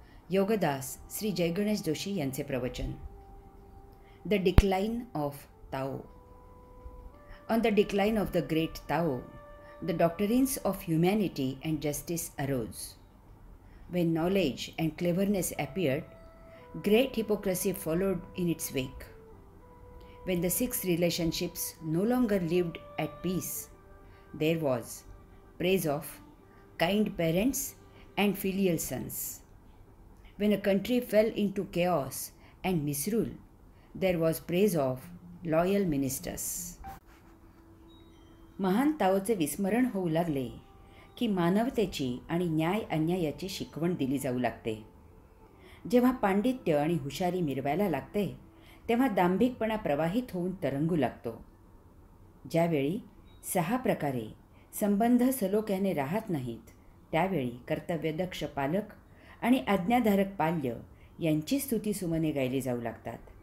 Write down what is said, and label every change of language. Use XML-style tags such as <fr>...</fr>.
<mr>योगदास श्री जयगणेश जोशी यांचे प्रवचन.</mr> <en>The decline of Tao. On the decline of the great Tao, the doctrines of humanity and justice arose. When knowledge and cleverness appeared, great hypocrisy followed in its wake. When the six relationships no longer lived at peace, there was praise of kind parents and filial sons. When a country fell into chaos and misrule, there was praise of loyal ministers.</en> <mr>महान ताओचे विस्मरण होऊ लागले की मानवतेची आणि न्याय अन्यायाची शिकवण दिली जाऊ लागते. जेव्हा पांडित्य आणि हुशारी मिरवायला लागते तेव्हा दांभिकपणा प्रवाहित होऊन तरंगू लागतो. ज्यावेळी 6 प्रकारे संबंध सलोख्याने राहत नाहीत त्यावेळी कर्तव्यदक्ष पालक आणि आज्ञाधारक पाल्य यांची स्तुतीसुमने गायली जाऊ लागतात.</mr>